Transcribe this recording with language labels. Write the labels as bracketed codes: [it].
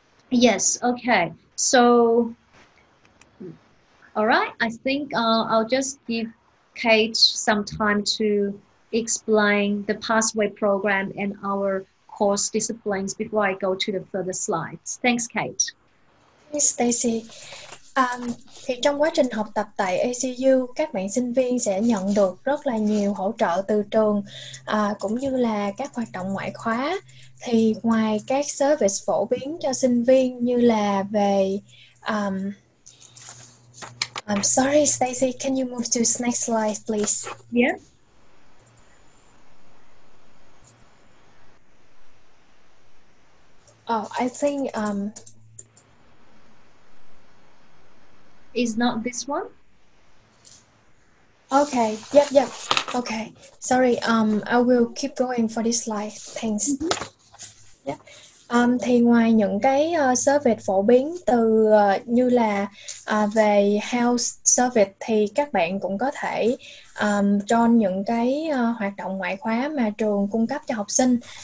[en] Yes, okay. So, all right, I think I'll just give Kate some time to explain the pathway program and our course disciplines before I go to the further slides. Thanks, Kate. Thanks, Stacy. [vi] Thì trong quá trình học tập tại ACU, các bạn sinh viên sẽ nhận được rất là nhiều hỗ trợ từ trường, cũng như là các hoạt động ngoại khóa. Thì ngoài các service phổ biến cho sinh viên như là về [en] I'm sorry, Stacy, can you move to the next slide, please? Yeah. Oh, I think is not this one? Okay, yep. Okay, sorry, I will keep going for this slide. Thanks. Yeah. [vi] Thì ngoài những cái service phổ biến từ như là về health service, thì các bạn cũng có thể join những cái hoạt động ngoại khóa mà trường cung cấp cho học sinh.